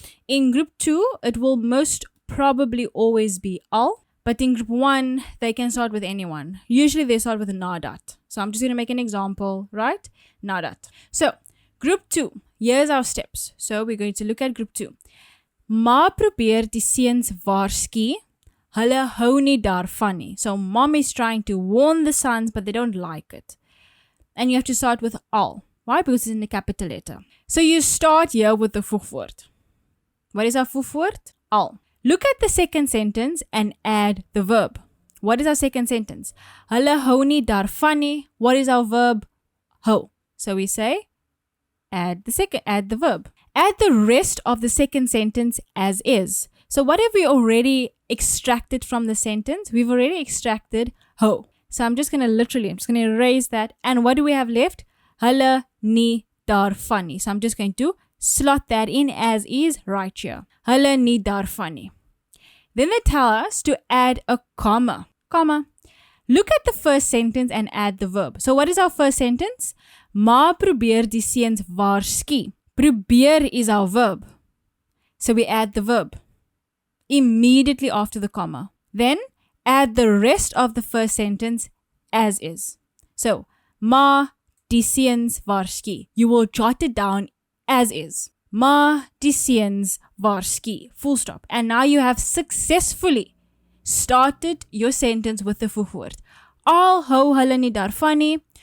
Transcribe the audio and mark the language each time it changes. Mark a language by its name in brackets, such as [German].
[English] In group 2, it will most probably always be al. But in group 1, they can start with anyone. Usually they start with nadat. So I'm just going to make an example, right? Nadat. So group 2, here's our steps. So we're going to look at group 2. [Afrikaans] Ma probeer die seuns waarsku. Hulle hou nie daarvan nie. [English] So mom is trying to warn the sons, but they don't like it. And you have to start with al. Why? Because it's in the capital letter. So you start here with the voegwoord. What is our voegwoord? Al. Look at the second sentence and add the verb. What is our second sentence? [Afrikaans] Hulle hou nie daarvan nie. [English] What is our verb? Hou. So we say, add the verb. Add the rest of the second sentence as is. So what have we already extracted from the sentence? We've already extracted hou. So I'm just going to erase that. And what do we have left? [Afrikaans] Hulle nie daarvan nie. [English] So I'm just going to slot that in as is right here. [Afrikaans] Hulle nie daarvan nie. [English] Then they tell us to add a comma. Comma. Look at the first sentence and add the verb. So what is our first sentence? [Afrikaans] Ma probeer die seuns waarsku. [English] Probeer is our verb. So we add the verb immediately after the comma. Then add the rest of the first sentence as is. So, [Afrikaans] ma die seuns waarsku. [English] You will jot it down as is. [Afrikaans] Ma die seuns waarsku. [English] Full stop. And now you have successfully started your sentence with the voegwoord. [Afrikaans] Al hou hulle nie daarvan nie.